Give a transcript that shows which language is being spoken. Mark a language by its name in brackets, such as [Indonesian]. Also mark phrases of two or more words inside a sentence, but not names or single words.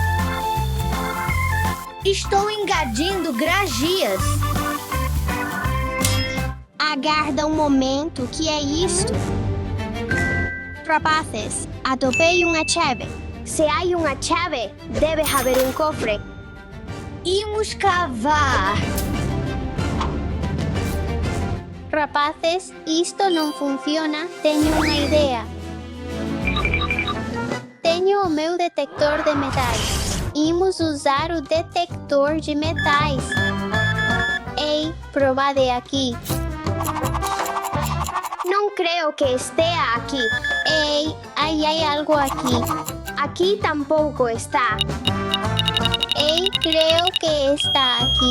[Galician] Estou engadindo gragias. [Portuguese] Aguarda um momento, que é isto? [Galician] Rapazes, atopei uma chave. [Portuguese] Se há uma chave, deve haver um cofre. [Galician] Imos cavar. Rapazes, isto non funciona. Teño unha idea. Teño o meu detector de metais. Imos usar o detector de metais. Ei, probade aqui. [Portuguese] Não creio que esteja aqui. [Galician] Ei, aí hai algo aqui. Aqui tampouco está. Ei, creo que está aqui.